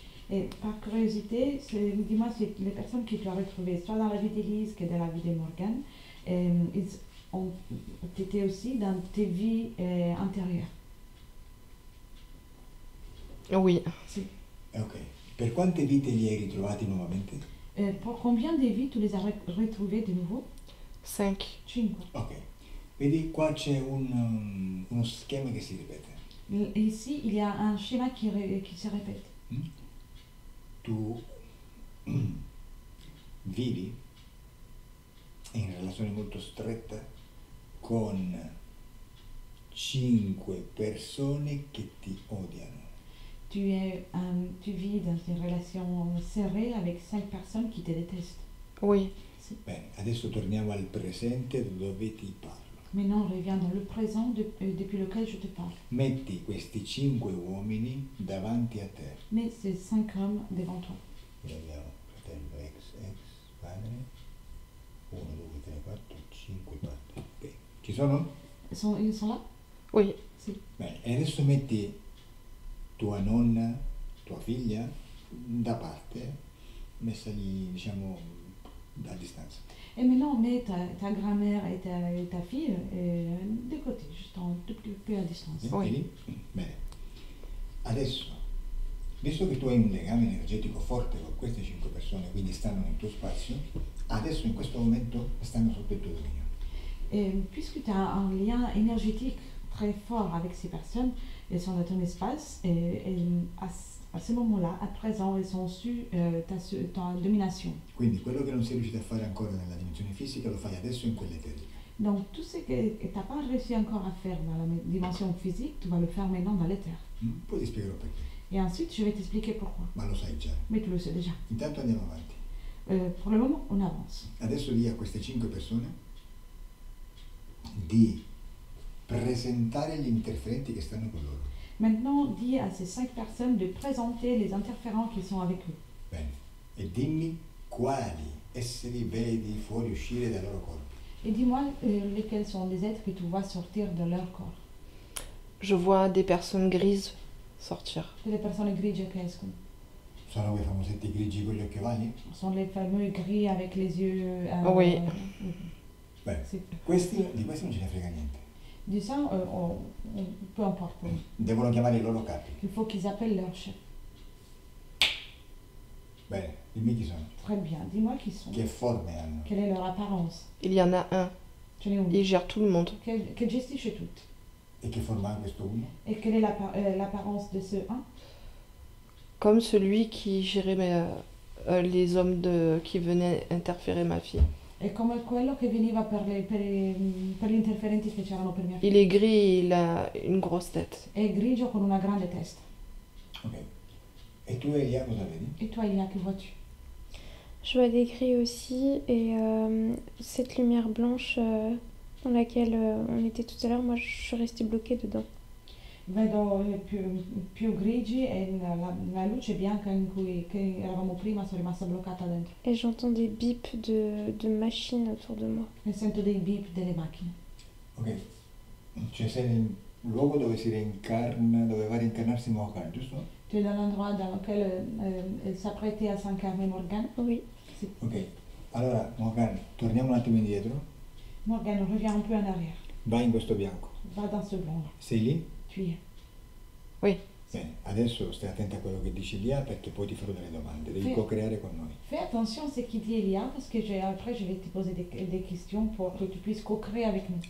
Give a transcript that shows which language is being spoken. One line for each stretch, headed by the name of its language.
French: Et par curiosité, dis-moi si les personnes que tu as retrouvées, soit dans la vie d'Élise que dans la vie de Morgane, ils ont été aussi dans tes vies antérieures. Oui. Ok.
Italian: Per quante vite li hai ritrovati nuovamente?
French: Pour combien de vies tu les as retrouvées de nouveau? 5. 5. Ok.
Italian: Vedi, qua c'è uno schema che si ripete.
French: Ici, il y a un schéma qui se répète.
Italian: Tu vivi in relazione molto stretta con 5 persone che ti odiano.
French: Tu vis dans une relation serrée avec 5 personnes qui te détestent. Oui.
Italian: Bene, adesso torniamo al presente dove ti parlo.
French: Maintenant, on revient dans le présent depuis lequel je te parle.
Italian: Metti questi 5 uomini davanti a te.
French: Mais ces 5 hommes devant toi.
Italian: Qui abbiamo fratello, ex, padre, 1, 2, 3, 4, 5 padri. Ok, ci sono?
French: Ils sont là? Oui.
Italian: Si. Bene, e adesso metti tua nonna, tua figlia da parte, messa lì, diciamo, a distanza.
French: Et maintenant, mets ta grand-mère et ta fille de côté, juste un tout petit peu à distance.
Italian: Metti lì? Bene. Adesso, visto che tu hai un legame energetico forte con queste 5 persone, quindi stanno nel tuo spazio, adesso in questo momento stanno sotto il tuo dominio.
French: Et puisque tu as un lien énergétique très fort avec ces personnes, elles sont dans ton espace et à ce moment-là, à présent, elles sont sous ta domination.
Italian: Quindi quello che non sei riuscito a fare ancora nella dimensione fisica lo fai adesso in quella eterica.
French: Donc tout ce que tu n'as pas réussi encore à faire dans la dimension physique, tu vas le faire maintenant dans l'éther.
Italian: Poi ti spiegherò perché,
French: Et ensuite, je vais t'expliquer pourquoi.
Italian: ma lo sai già.
French: Mais tu le sais déjà.
Italian: Intanto andiamo avanti.
French: Pour le moment, on avance.
Italian: Adesso di a queste 5 persone di presentare gli interferenti che stanno con loro.
French: Maintenant, dis à ces 5 personnes de présenter les interférents qui sont avec eux.
Italian: Bene. E dimmi quali esseri vedi fuoriuscire dai loro corpi.
French: Et dis-moi lesquels sont les êtres que tu vois sortir de leur corps. Je vois des personnes grises sortir. C'est les personnes grises
Italian: che escono. Sono quei famosetti grigi con gli occhi ovali?
French: Sont les fameux gris avec les yeux. Oui.
Italian: Bene.
French: C'est-
Italian: Di questi non ce ne frega niente.
French: Du ça, peu importe pour nous.
Italian: Devono chiamare i loro capi.
French: Il faut qu'ils appellent leur chef.
Italian: Bene, dimmi chi sono.
French: Très bien, dis-moi qui sont.
Italian: Che forme hanno?
French: Quelle est leur apparence? Il y en a un.
Italian: Ce n'è uno
French: Il gère tout le monde.
Italian: che gestisce tutto. E che forma ha questo uno?
French: Et quelle est l'apparence de ce un? Comme celui qui gérait les hommes qui venaient interférer ma fille.
Italian: È come quello che veniva per gli interferenti che c'erano per mia figlia.
French: Il est gris, il a une grosse tête.
Italian: È grigio con una grande testa. Ok. E tu Elia cosa vedi?
French: Et toi, Elia, que vois-tu? Je vois des gris aussi et cette lumière blanche dans laquelle on était tout à l'heure, moi je suis restée bloquée dedans.
Italian: Vedo più grigi e la luce bianca in cui che eravamo prima sono rimasta bloccata dentro.
French: Et j'entends des bips de machines autour de moi.
Italian: E sento dei beep delle macchine. Ok. Cioè sei nel luogo dove si reincarna, dove va a reincarnarsi Mohan, giusto?
French: Tu es dans l'endroit dans lequel elle s'apprêtait à s'incarner Morgane. Oui. Ok.
Italian: Allora, Mohan, torniamo un attimo indietro.
French: Morgane, reviens un peu en arrière.
Italian: Vai in questo bianco.
French: Va dans ce blanc-là.
Italian: Sei lì?
French: Tu y es. Oui.
Italian: Bene, adesso stai attenta a quello che dici Elia perché poi ti farò delle domande. Devi co-creare con noi.
French: Fais attention à ce qu'il dit Elia parce que après je vais te poser des questions pour que tu puisses co-créer avec nous.